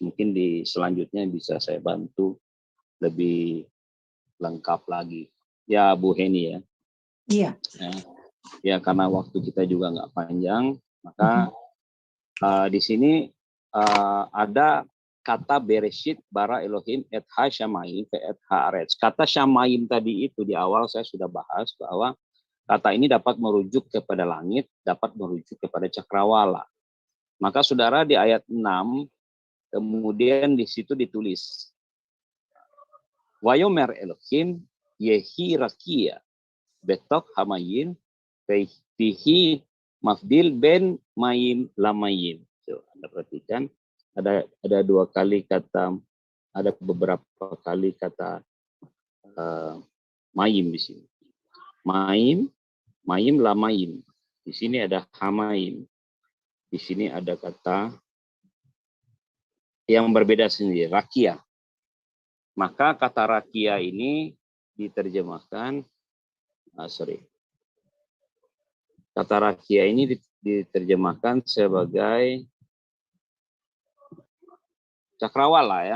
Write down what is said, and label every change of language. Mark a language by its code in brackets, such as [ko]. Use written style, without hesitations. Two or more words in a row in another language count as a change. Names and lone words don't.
[id] Mungkin di selanjutnya bisa saya bantu lebih lengkap lagi. Ya Bu Heni ya. Iya. Ya karena waktu kita juga nggak panjang, maka di sini ada kata [he] בראשית ברא אלהים את השמים ואת הארץ. [id] Kata syamayim tadi itu di awal saya sudah bahas bahwa kata ini dapat merujuk kepada langit, dapat merujuk kepada cakrawala. Maka saudara di ayat 6 kemudian di situ ditulis [he] ויאמר אלהים יהי רקיע בתוך המים ויהי מבדיל בין מים למים. [id] Anda perhatikan ada dua kali kata, ada beberapa kali kata mayim di sini. [he] מים למים. [id] Di sini ada hamayim. Di sini ada kata yang berbeda sendiri, rakia. Maka kata rakia ini diterjemahkan, kata rakia ini diterjemahkan sebagai cakrawala ya.